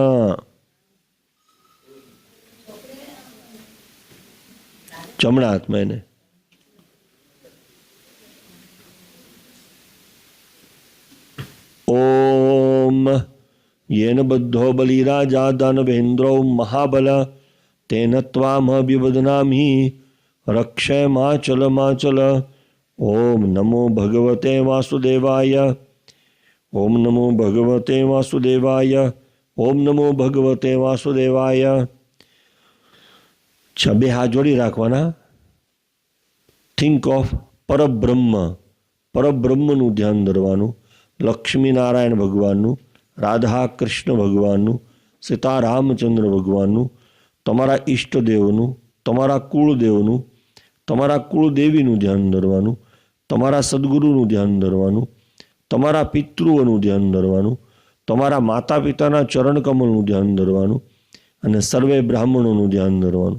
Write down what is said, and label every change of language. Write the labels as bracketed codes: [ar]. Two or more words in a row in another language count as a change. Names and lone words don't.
[gu] જમણા હાથમાં એને [sa] ओम येन बद्धो बलिराजा दानवेन्द्रो महाबल तेन त्वामभिवदनामि रक्षय माचल माचल. ओम नमो भगवते वासुदेवाय. ओम नमो भगवते वासुदेवाय. ओम नमो भगवते वासुदेवाय. [gu] બે હાથ જોડી રાખવાના. [en] think of [gu] પરબ્રહ્મ. પરબ્રહ્મનું ધ્યાન ધરવાનું. લક્ષ્મીનારાયણ ભગવાનનું, રાધા કૃષ્ણ ભગવાનનું, સીતારામચંદ્ર ભગવાનનું, તમારા ઈષ્ટદેવનું, તમારા કુળદેવનું, તમારા કુળદેવીનું ધ્યાન ધરવાનું, તમારા સદગુરુનું ધ્યાન ધરવાનું, તમારા પિતૃઓનું ધ્યાન ધરવાનું, તમારા માતા પિતાના ચરણકમળનું ધ્યાન ધરવાનું અને સર્વે બ્રાહ્મણોનું ધ્યાન ધરવાનું.